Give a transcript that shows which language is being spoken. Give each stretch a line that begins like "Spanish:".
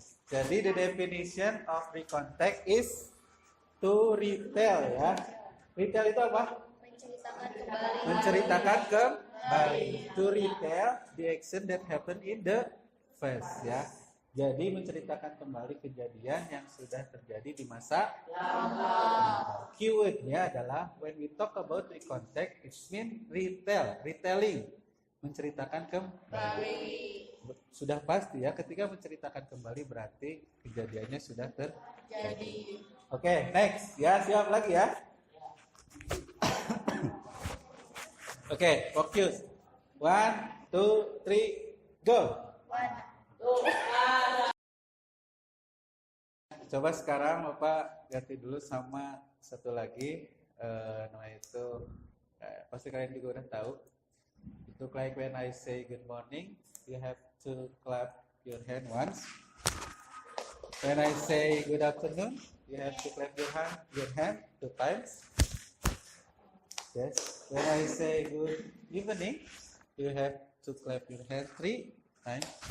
English: Jadi the definition of recount text is to retell ya. Retell
Indonesian: itu apa? Menceritakan kembali.
English: To retell the action that happened in the past ya.
Indonesian: Jadi menceritakan kembali kejadian yang sudah terjadi di masa lalu. Keywordnya adalah
English: when we talk about recount text, it means retelling,
Indonesian: menceritakan kembali. Sudah pasti ya, ketika menceritakan kembali berarti kejadiannya sudah terjadi. Oke, next ya, siap lagi ya. Oke, fokus. 1, 2, 3, go. 1, 2, 3. Coba sekarang Bapak ganti dulu sama satu lagi, namanya itu pasti kalian juga udah tahu.
English: Itu like when I say good morning, you have to clap your hand once. When I say good afternoon, you have to clap your hand 2 times. Yes. When I say good evening, you have to clap your hand 3 times.